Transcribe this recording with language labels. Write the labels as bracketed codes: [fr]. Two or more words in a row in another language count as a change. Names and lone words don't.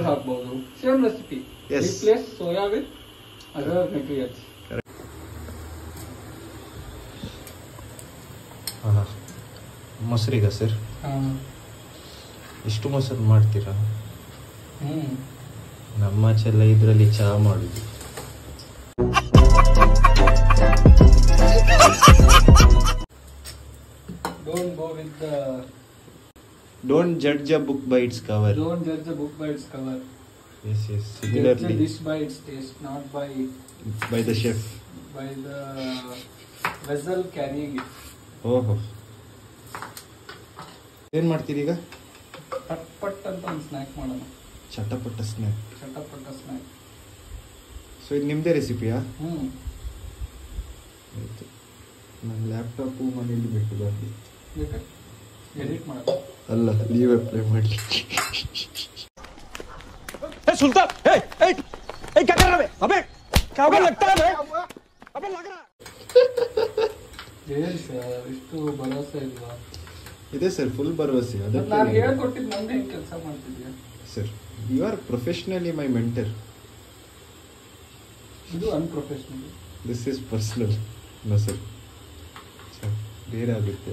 [kn] ಹಾಕ್ಬಹುದು. [en] same recipe. replace soya with other materials. [kn] ಮೊಸರಿಗ ಸರ್? ಎಷ್ಟು ಮೊಸರು ಮಾಡ್ತೀರಾ? ನಮ್ಮಾಚೆಲ್ಲ ಇದರಲ್ಲಿ ಚಹಾ ಮಾಡುದು. [en] Don't judge a book by its cover. Don't judge a book by its cover. Yes. Similarly, judge a dish by its taste, not by the chef. By the vessel carrying it. [kn] ಓಹೋ, ಏನ್ ಮಾಡ್ತೀರಿ ಈಗ? ಪಟ್ ಅಂತ ಒಂದು ಸ್ನ್ಯಾಕ್ ಮಾಡೋಣ. ಚಟಪಟ ಸ್ನ್ಯಾಕ್. ಸೊ ಇದು ನಿಮ್ದೇ ರೆಸಿಪಿಯಾ? ಆಯ್ತು. ನನ್ನ ಲ್ಯಾಪ್ಟಾಪು ಮನೇಲಿ ಬಿಟ್ಟು ಬಂದಿತ್ತು. ಎಡಿಟ್ ಮಾಡೋದು ಅಲ್ಲ, [en] leave apply [kn] ಮಾಡ್ಲಿಕ್ಕೆ. [hi] सुल्तान, क्या कर रहा है? अबे लगता है अबे लग रहा है. [kn] ಏನ್ ಸರ್, ಇಷ್ಟು ಭರವಸೆ ಇಲ್ವಾ? ಇದೆ ಸರ್, ಫುಲ್ ಭರವಸೆ. ಅದಕ್ಕೆ ನಾನು ಹೇಳ್ಕೊಟ್ಟಿದ್ದು ನಂದೇ ಹೆಂಗೆ ಕೆಲಸ ಮಾಡ್ತಿದ್ಯಾ [en] ಸರ್? you are professionally my mentor. [kn] ಇದು ಅನ್ಪ್ರೊಫೆಷನಲ್. [en] this is personal. no sir, [kn] ಬೇರೆ ಆಗುತ್ತೆ.